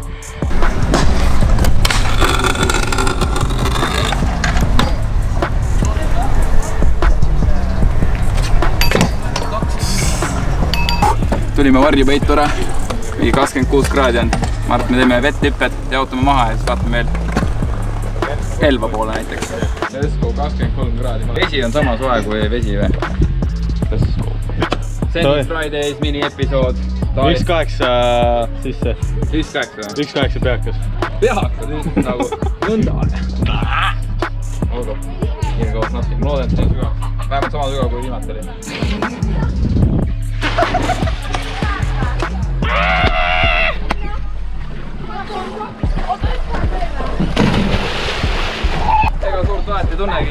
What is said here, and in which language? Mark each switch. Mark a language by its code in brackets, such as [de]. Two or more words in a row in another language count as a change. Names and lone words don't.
[et] Tulime varjupeitu ära, 26 kraadi on. Ma arvan, et me teeme vetthüpped, jaotame maha ja siis vaatame veel Elva poole näiteks. [en] Let's go, 23 kraadi. [et] Vesi on sama soe kui vesi või? [en] Let's go. Sandy Fridays mini-episood. [et] 1.8 sisse. 1.8 või? 1.8 peakas. Peakas, nagu nõnda. Olgu, kiire koos natuke. Ma loodan, et see on sügav. Vähemalt sama sügav kui viimati oli. Ega suurt vahet ei tunnegi.